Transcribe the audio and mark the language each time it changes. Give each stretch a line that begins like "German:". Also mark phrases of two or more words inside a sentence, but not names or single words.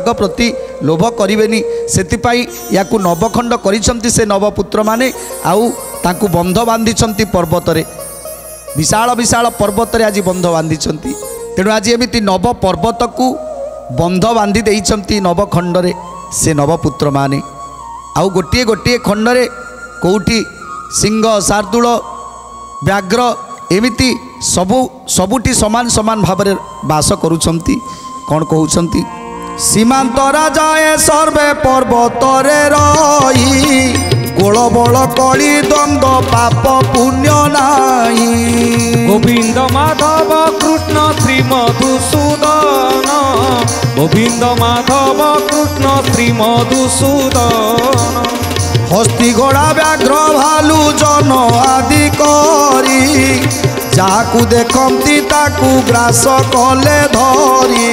Odia: ପ୍ରତି ଲୋଭ କରିବେନି ସେଥିପାଇଁ ୟାକୁ ନବଖଣ୍ଡ କରିଛନ୍ତି ସେ ନବପୁତ୍ରମାନେ ଆଉ ତାଙ୍କୁ ବନ୍ଧ ବାନ୍ଧିଛନ୍ତି ପର୍ବତରେ ବିଶାଳ ବିଶାଳ ପର୍ବତରେ ଆଜି ବନ୍ଧ ବାନ୍ଧିଛନ୍ତି ତେଣୁ ଆଜି ଏମିତି ନବ ପର୍ବତକୁ ବନ୍ଧ ବାନ୍ଧି ଦେଇଛନ୍ତି ନବଖଣ୍ଡରେ ସେ ନବପୁତ୍ରମାନେ ଆଉ ଗୋଟିଏ ଗୋଟିଏ ଖଣ୍ଡରେ କେଉଁଠି ସିଂହ ଶାର୍ଦୁଳ ବ୍ୟାଘ୍ର ଏମିତି ସବୁଠି ସମାନ ସମାନ ଭାବରେ ବାସ କରୁଛନ୍ତି କ'ଣ କହୁଛନ୍ତି ସୀମାନ୍ତ ରାଜାଏ ସର୍ବେ ପର୍ବତରେ ରହି ଗୋଳବଳ କଳି ଦ୍ୱନ୍ଦ ପାପ ପୁଣ୍ୟ ନାହିଁ গোবিন্দ মাধব কৃষ্ণ শ্রী মধুসূদন গোবিন্দ মাধব কৃষ্ণ শ্রী মধুসূদন ହସ୍ତି ଘୋଡ଼ା ବ୍ୟାଘ୍ର ଭାଲୁ ଜନ ଆଦି କରି ଯାହାକୁ ଦେଖନ୍ତି ତାକୁ ଗ୍ରାସ କଲେ ଧରି